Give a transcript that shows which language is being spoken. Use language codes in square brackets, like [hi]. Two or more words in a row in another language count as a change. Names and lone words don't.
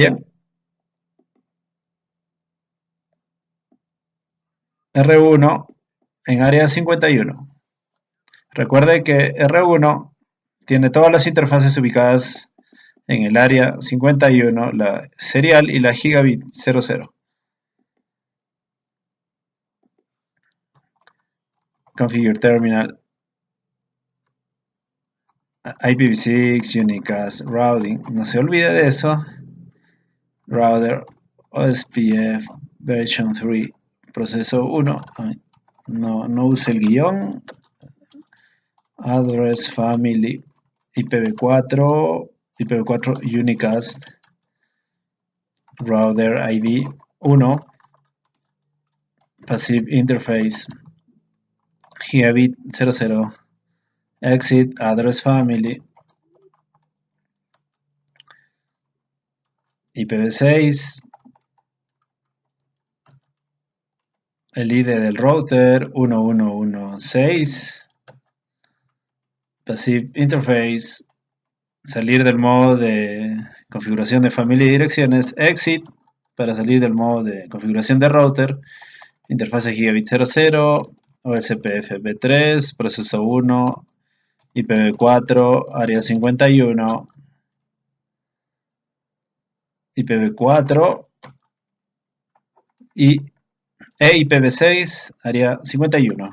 [es] Bien, R1 en área 51. Recuerde que R1 tiene todas las interfaces ubicadas en el área 51, la serial y la gigabit 00. [en] Configure terminal. IPv6, unicast, routing. [es] No se olvide de eso. [en] Router, OSPF, version 3, proceso 1. [es] No use el guión. [en] Address family, IPv4, IPv4 unicast, router ID 1, passive interface, gigabit 00, exit address family, IPv6, [es] el ID del router 1116, [en] passive interface, [es] salir del modo de configuración de familia y direcciones, exit para salir del modo de configuración de router, interfase gigabit 00, OSPF v3, proceso 1, IPv4, área 51, IPv4 y IPv6, área 51.